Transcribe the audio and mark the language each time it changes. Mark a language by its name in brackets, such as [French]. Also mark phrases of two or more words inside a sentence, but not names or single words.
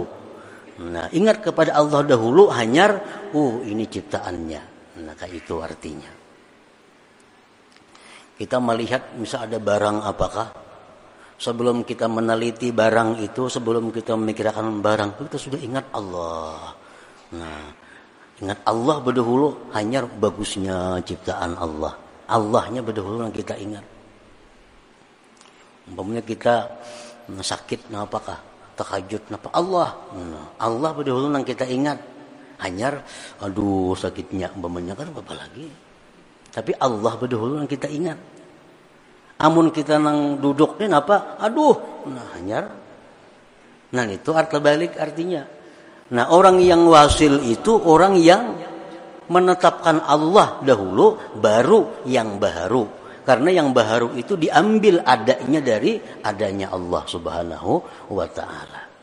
[Banjar] Nah, ingat kepada Allah dahulu hanyar, ini ciptaannya. [Indonesian] Nah, kayak itu artinya. Kita melihat misal ada barang apakah, sebelum kita meneliti barang itu, sebelum kita memikirkan barang, kita sudah ingat Allah. Nah, ingat Allah berdahulu, hanya bagusnya ciptaan Allah. Allahnya berdahulu yang kita ingat. Umpamanya kita sakit, nah apakah? Terkajut, napa? Allah. Nah, Allah berdahulu yang kita ingat. Hanya, aduh sakitnya, umpamanya kan apa lagi? Tapi Allah berdahulu yang kita ingat. Amun kita nang duduk ni apa? [Banjar] Aduh, nah hanyar. [Indonesian] Nah itu arti balik artinya. Nah orang yang wasil itu orang yang menetapkan Allah dahulu, baru yang baharu. Karena yang baharu itu diambil adanya dari adanya Allah [Arabic] سبحانه وتعالى.